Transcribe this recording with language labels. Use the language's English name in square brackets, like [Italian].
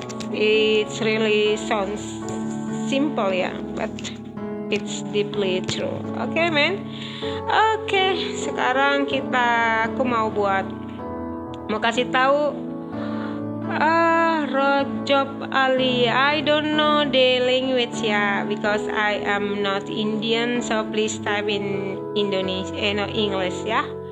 [English] It's really sounds simple ya, but it's deeply true. Oke, man. [Indonesian] Oke, sekarang aku mau kasih tahu Rajab Ali. [English] I don't know the language ya, because I am not Indian, so please type in English ya.